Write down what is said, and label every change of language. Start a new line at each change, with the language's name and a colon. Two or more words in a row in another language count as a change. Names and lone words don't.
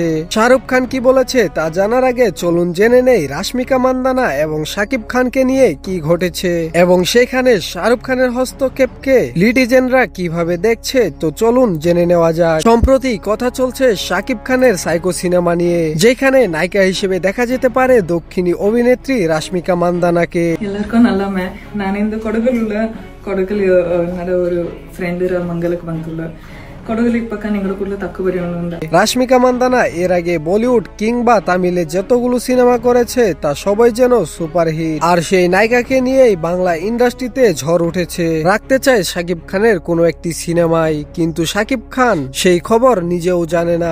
Bangla: শাহরুখ খান কি বলেছে তা জানার আগে চলুন জেনে নেই রাশমিকা মান্দানা এবং শাকিব খানকে নিয়ে কি ঘটেছে এবং সেখানে শাহরুখ খানের হস্তক্ষেপকে লিটিজেনরা কিভাবে দেখছে। তো চলুন জেনে নেওয়া যাক। সম্প্রতি কথা চলছে শাকিব খানের সাইকো সিনেমা নিয়ে, যেখানে নায়িকা হিসেবে দেখা যেতে পারে দক্ষিণী অভিনেত্রী রাশমিকা মান্দানাকে।
Kodava: ನಾನಿಂದು ಕೊಡಗಲ್ಲಿ ನಡ ಒಂದು ಫ್ರೆಂಡ್ ಮಂಗಲಕ್ಕೆ ಬಂತುಲ್ಲ ಕೊಡಗಲಿ ಪಕ್ಕ ನಿಂಗಡ ಕೂಡಲೇ ತಕ್ಕು ಬರೆಯೋಣ।
Bangla: রাশমিকা মান্দানা এর আগে বলিউড কিংবা তামিলে যতগুলো সিনেমা করেছে তা সবাই যেন সুপারহিট, আর সেই নায়িকাকে নিয়েই বাংলা ইন্ডাস্ট্রিতে ঝড় উঠেছে। রাখতে চায় শাকিব খানের কোনো একটি সিনেমায়, কিন্তু শাকিব খান সেই খবর নিজেও জানে না।